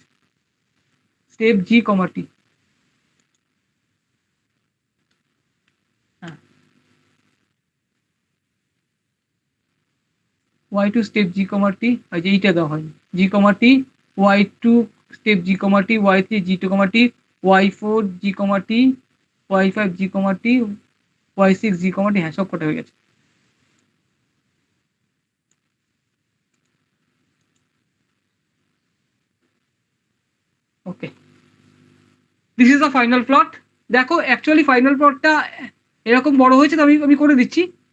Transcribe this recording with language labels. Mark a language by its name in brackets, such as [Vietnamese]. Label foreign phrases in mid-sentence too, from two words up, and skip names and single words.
[Bangla] স্টেপ G, T, হ্যাঁ। Y2 স্টেপ G, T, আর যে এইটা দেওয়া হয়নি। G, T, Y2 স্টেপ G, T, Y3 G2, T, Y4 G, T, Y5 G, T, Y6 G, T, হ্যাঁ সব কটা হয়ে গেছে। [English] Okay, this is the final plot. [Bangla] দেখো অ্যাকচুয়ালি [English] final plot [Bangla] এরকম বড় হয়েছে, তো আমি করে দিচ্ছি।